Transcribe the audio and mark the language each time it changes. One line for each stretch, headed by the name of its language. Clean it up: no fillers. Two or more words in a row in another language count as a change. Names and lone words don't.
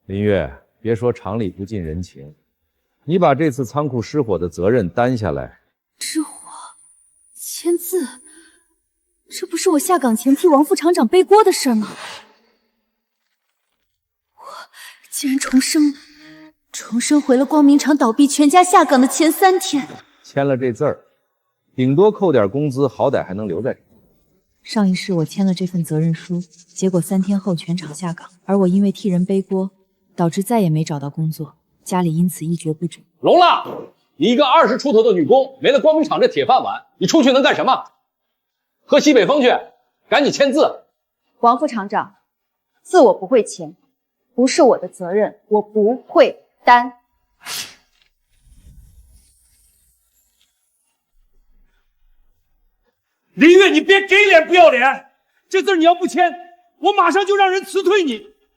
Chinese: 林月，別說廠裡不近人情，你把這次倉庫失火的責任擔下來。失火，簽字，這不是我下崗前替王副厂长背鍋的事嗎？我竟然重生了，重生回了光明厂倒闭全家下岗的前3天。簽了這字兒，頂多扣點工資，好歹還能留在這。上一世我簽了這份責任書，結果3天後全廠下崗，而我因為替人背鍋，導致再也沒找到工作，家裡因此一蹶不振。聋了！你一个20出头的女工，没了光明厂这铁饭碗，你出去能干什么？喝西北风去，赶緊簽字。王副廠長，字我不會簽，不是我的責任，我不會擔。林月，你別給臉不要臉！這字你要不簽，我馬上就讓人辭退你。